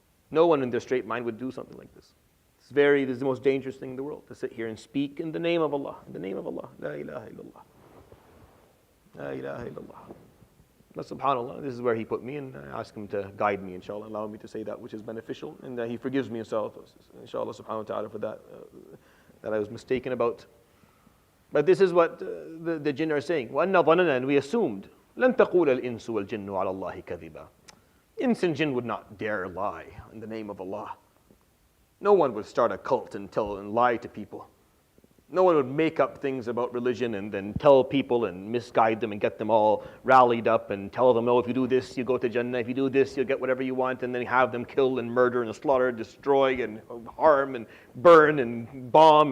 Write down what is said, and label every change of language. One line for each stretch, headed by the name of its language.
English: No one in their straight mind would do something like this. This is the most dangerous thing in the world, to sit here and speak in the name of Allah. In the name of Allah.
Arabic: La ilaha illallah. La ilaha illallah.
English: But subhanAllah, this is where He put me, and I ask Him to guide me, inshallah, allow me to say that which is beneficial, and He forgives me, inshallah subhanahu wa ta'ala, for that I was mistaken about. But this is what the jinn are saying.
Arabic: وَأَنَّ ظَنَنَا,
English: and we assumed,
Arabic: لَن تَقُولَ الْإِنسُ وَالْجِنُّ عَلَى اللَّهِ كَذِبًا.
English: Ins and jinn would not dare lie in the name of Allah. No one would start a cult and lie to people. No one would make up things about religion and then tell people and misguide them and get them all rallied up and tell them, oh, if you do this, you go to Jannah. If you do this, you'll get whatever you want, and then have them kill and murder and slaughter, destroy and harm and burn and bomb.